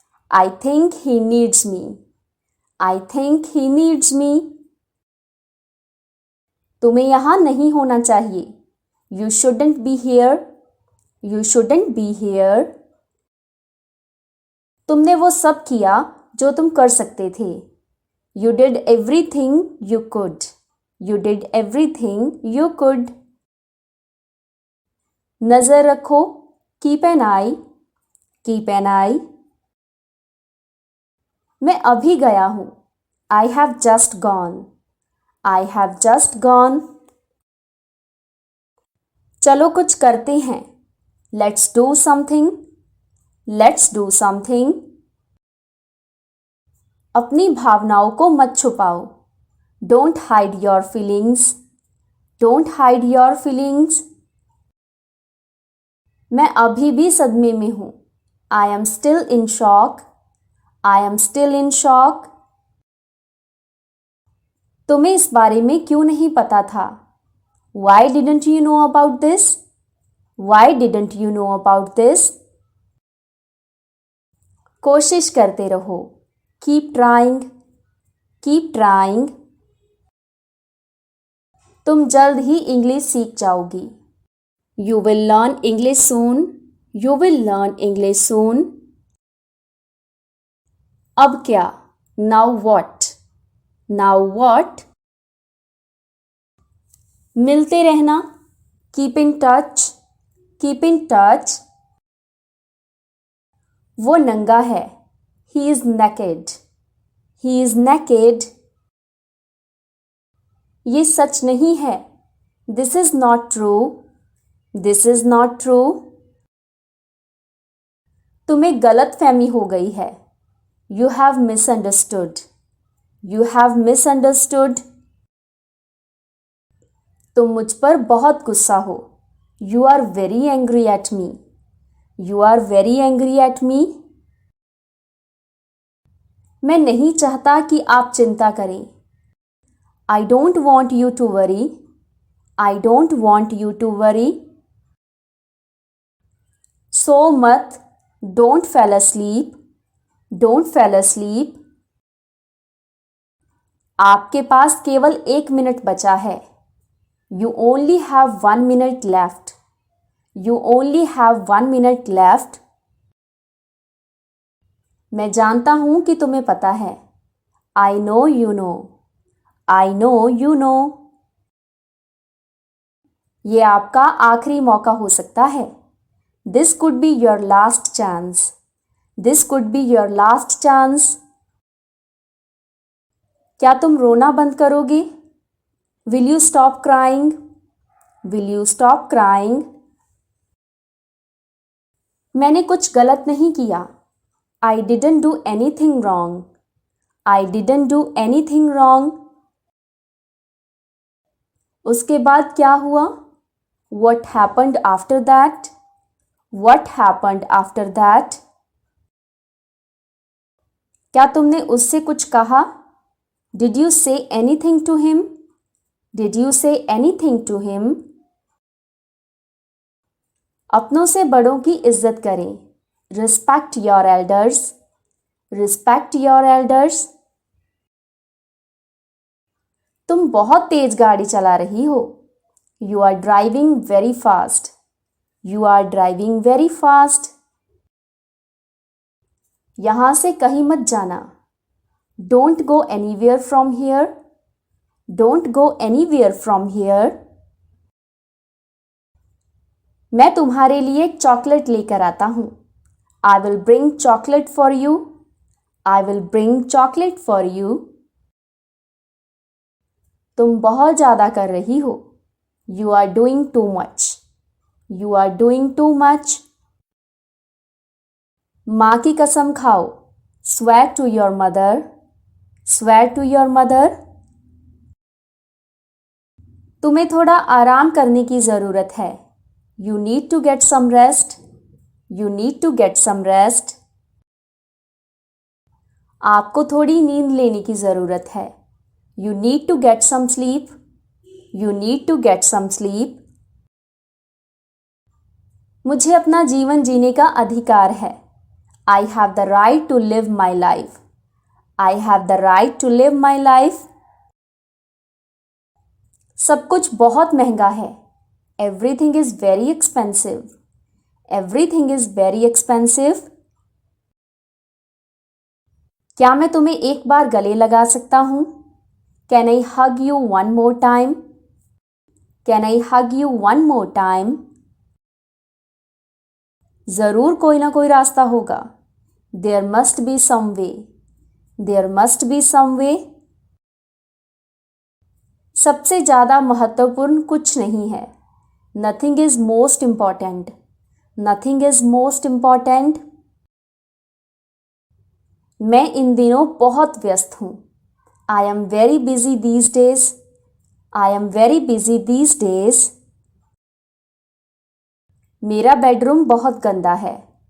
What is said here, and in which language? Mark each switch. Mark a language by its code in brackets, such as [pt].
[en] I think he needs me. I think he needs me. [hi] तुम्हें यहाँ नहीं होना चाहिए. [en] You shouldn't be here. You shouldn't be here. [hi] तुमने वो सब किया जो तुम कर सकते थे. [en] You did everything you could. You did everything you could. [hi] नज़र रखो. [en] Keep an eye. Keep an eye. [hi] मैं अभी गया हूँ. [en] I have just gone. I have just gone. [hi] चलो कुछ करते हैं. [en] Let's do something. Let's do something. [hi] अपनी भावनाओं को मत छुपाओ. [en] Don't hide your feelings. Don't hide your feelings. [hi] मैं अभी भी सदमे में हूँ. [en] I am still in shock. I am still in shock. [hi] तुम्हें इस बारे में क्यों नहीं पता था? [en] Why didn't you know about this? Why didn't you know about this? [hi] कोशिश करते रहो. [en] Keep trying. Keep trying. [hi] तुम जल्द ही इंग्लिश सीख जाओगी. [en] You will learn English soon. You will learn English soon. [hi] अब क्या? [en] Now what? Now what? [hi] मिलते रहना. [en] Keep in touch. Keep in touch. [hi] वो नंगा है. [en] He is naked. He is naked. [hi] ये सच नहीं है. [en] This is not true. This is not true. [hi] तुम्हें गलतफहमी हो गई है. [en] You have misunderstood. You have misunderstood. [hi] तुम मुझ पर बहुत गुस्सा हो. [en] You are very angry at me. You are very angry at me. [hi] मैं नहीं चाहता कि आप चिंता करें. [en] I don't want you to worry. I don't want you to worry. [hi] सो मत. [en] Don't fall asleep. Don't fall asleep. [hi] आपके पास केवल 1 मिनट बचा है. [en] You only have 1 minute left. You only have 1 minute left. [hi] मैं जानता हूं कि तुम्हें पता है. [en] I know you know. I know you know. [hi] ये आपका आखिरी मौका हो सकता है. [en] This could be your last chance. This could be your last chance. [hi] क्या तुम रोना बंद करोगे? [en] Will you stop crying? Will you stop crying? [hi] मैंने कुछ गलत नहीं किया. [en] I didn't do anything wrong. I didn't do anything wrong. [hi] उसके बाद क्या हुआ? [en] What happened after that? What happened after that? [hi] क्या तुमने उससे कुछ कहा? [en] Did you say anything to him? Did you say anything to him? [hi] अपनों से बड़ों की इज्जत करें. [en] Respect your elders. Respect your elders. [hi] तुम बहुत तेज गाड़ी चला रही हो. [en] You are driving very fast. You are driving very fast. [hi] यहां से कहीं मत जाना. [en] Don't go anywhere from here. Don't go anywhere from here. [hi] मैं तुम्हारे लिए चॉकलेट लेकर आता हूं. [en] I will bring chocolate for you. I will bring chocolate for you. [hi] तुम बहुत ज़्यादा कर रही हो. [en] You are doing too much. You are doing too much. [hi] माँ की कसम खाओ. [en] Swear to your mother. Swear to your mother. [hi] तुम्हें थोड़ा आराम करने की ज़रूरत है. [en] You need to get some rest. You need to get some rest. [hi] आपको थोड़ी नींद लेने की ज़रूरत है. [en] You need to get some sleep. You need to get some sleep. [hi] मुझे अपना जीवन जीने का अधिकार है. [en] I have the right to live my life. I have the right to live my life. [hi] सब कुछ बहुत महंगा है. [en] Everything is very expensive. Everything is very expensive. [hi] क्या मैं तुम्हें एक बार गले लगा सकता हूँ? [en] Can I hug you one more time? Can I hug you one more time? [hi] ज़रूर कोई ना कोई रास्ता होगा. [en] There must be some way. There must be some way. [hi] सबसे ज़्यादा महत्वपूर्ण कुछ नहीं है. [en] Nothing is most important. Nothing is most important. [hi] मैं इन दिनों बहुत व्यस्त हूँ. [en] I am very busy these days. I am very busy these days. [hi] मेरा बेडरूम बहुत गंदा है.